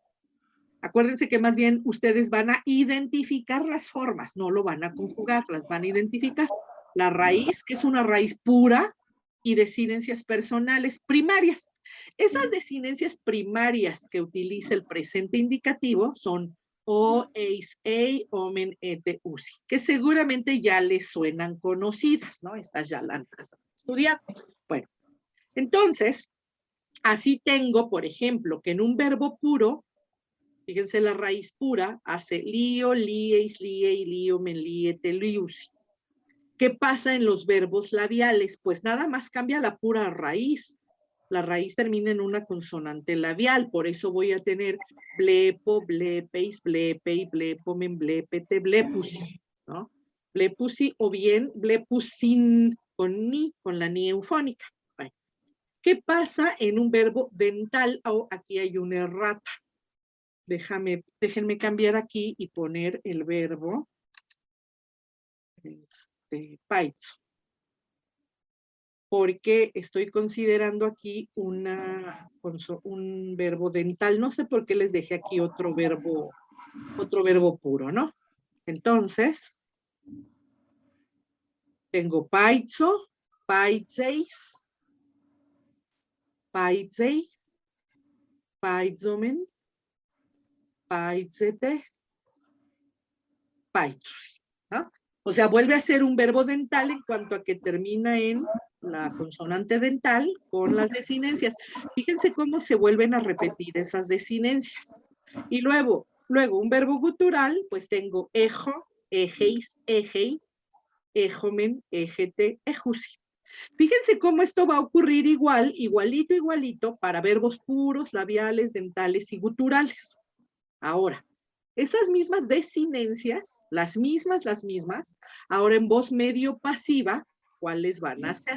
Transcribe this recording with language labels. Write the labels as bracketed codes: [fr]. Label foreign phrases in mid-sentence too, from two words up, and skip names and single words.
[es] Acuérdense que más bien ustedes van a identificar las formas, no lo van a conjugar, las van a identificar. La raíz, que es una raíz pura, y desinencias personales primarias. Esas desinencias primarias que utiliza el presente indicativo son [el] ω, εις, ει, ομεν, ετε, [es] usi, que seguramente ya les suenan conocidas, ¿no? Estas ya las han estudiado. Bueno, entonces, así tengo, por ejemplo, que en un verbo puro, fíjense, la raíz pura hace lío, [el] λύεις, λύει, λύομεν, λύετε, λύουσι. [es] ¿Qué pasa en los verbos labiales? Pues nada más cambia la pura raíz. La raíz termina en una consonante labial, por eso voy a tener [el] βλέπω, βλέπεις, βλέπει, βλέπομεν, βλέπετε, βλέπουσι, [es] ¿no? Blepusi o bien blepusin con ni, con la ni eufónica. Bueno, ¿qué pasa en un verbo dental? Oh, aquí hay una errata. Déjenme cambiar aquí y poner el verbo paito, porque estoy considerando aquí un verbo dental. No sé por qué les dejé aquí otro verbo puro, ¿no? Entonces, tengo [el] παίζω, παίζεις, παίζει, παίζομεν, παίζετε, παίζουσι, [es] ¿no? O sea, vuelve a ser un verbo dental en cuanto a que termina en la consonante dental con las desinencias. Fíjense cómo se vuelven a repetir esas desinencias. Y luego un verbo gutural, pues tengo ejo, [el] ἔχεις, ἔχει, ἔχομεν, ἔχετε, ἔχουσι. [es] Fíjense cómo esto va a ocurrir igualito para verbos puros, labiales, dentales y guturales. Ahora, esas mismas desinencias, las mismas, ahora en voz medio pasiva, ¿cuáles van a ser?